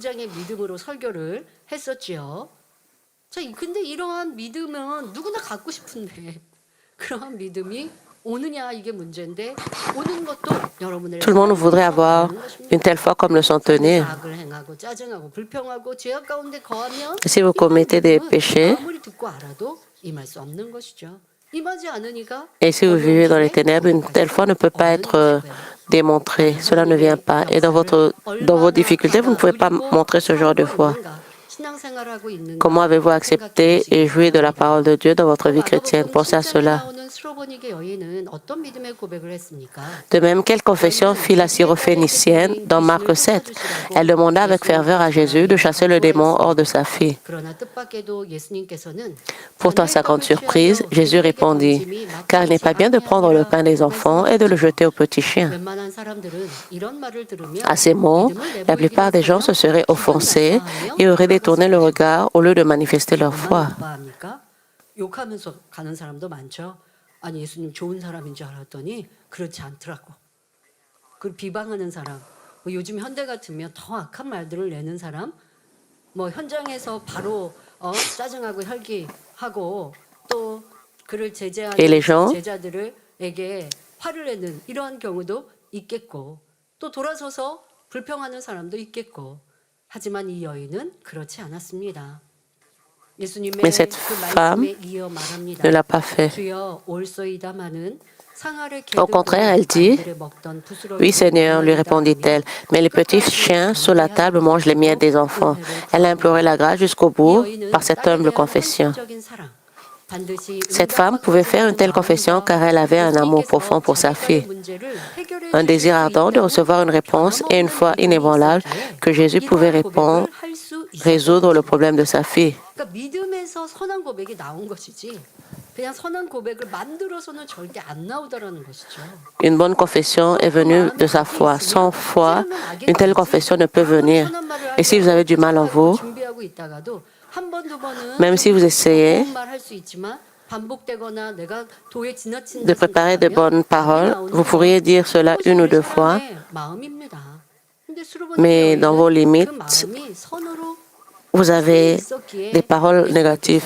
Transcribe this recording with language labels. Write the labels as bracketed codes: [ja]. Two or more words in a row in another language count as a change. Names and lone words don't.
[fr] Tout le monde voudrait avoir une telle foi comme le centenier. Si vous commettez des péchés, [ko] 임하지 않으니까 [fr] Et si vous [ko] 어려운 [fr] vivez dans les [ko] 길에 [fr] ténèbres, une telle foi ne peut pas [ko] 없는 [fr] être [ko] 것이고요. [fr] démontrée. Cela ne vient pas. Et dans vos difficultés, vous ne pouvez pas montrer ce genre de foi. [ko] 신앙생활하고 있는가 [fr] Comment avez-vous [ko] 생각해 [fr] accepté et [ko] 보시기 [fr] joué de la [ko] 바랍니다. [fr] parole de Dieu dans votre vie chrétienne? [ko] 마가복음 [fr] Pensez à [ko] 7장에 [fr] cela. [ko] 나오는 스로보니게 여인은 어떤 믿음의 고백을 했습니까? [fr] De même, quelle confession fit la syrophénicienne dans Marc 7? Elle demanda avec ferveur à Jésus de chasser le démon hors de sa fille. [ko] 그러나 뜻밖에도 예수님께서는 [fr] Pourtant, sa grande surprise, Jésus répondit, « Car il n'est pas bien de prendre le pain des enfants et de le jeter aux petits chiens. » [ko] 웬만한 사람들은 이런 말을 들으면 [fr] À ces mots, la plupart des gens se seraient offensés et auraient détourné le regard au lieu de manifester leur foi. [ko] 욕하면서 가는 사람도 많죠. 아니 예수님 좋은 사람인 줄 알았더니 그렇지 않더라고. 그 비방하는 사람, 뭐 요즘 현대 같으면 더 악한 말들을 내는 사람, 뭐 현장에서 바로 짜증하고 혈기하고 또 그를 제재하는 [fr] Et les gens [ko] 제자들에게 화를 내는 이러한 경우도 있겠고 또 돌아서서 불평하는 사람도 있겠고 하지만 이 여인은 그렇지 않았습니다. 예수님의 [fr] Mais cette [ko] 그 [fr] femme [ko] 말씀에 이어 말합니다. [fr] ne l'a pas fait. [ko] 주여 올소이다마는 [fr] Au contraire, elle dit, « Oui, Seigneur, lui répondit-elle, mais les petits chiens sous la table mangent les miettes des enfants. » Elle a imploré la grâce jusqu'au bout par cette humble confession. Cette femme pouvait faire une telle confession car elle avait un amour profond pour sa fille, un désir ardent de recevoir une réponse et une foi inébranlable que Jésus pouvait résoudre le problème de sa fille. [ko] 믿음에서 선한 고백이 나온 것이지 그냥 선한 고백을 만들어서는 절대 안 나오다라는 것이죠. [fr] Une bonne confession est venue de sa foi. Sans foi, une telle confession ne peut venir. Et si vous avez du mal en vous, même si vous essayez de préparer de bonnes paroles, vous pourriez dire cela une ou deux fois, mais dans vos limites, vous avez des paroles négatives.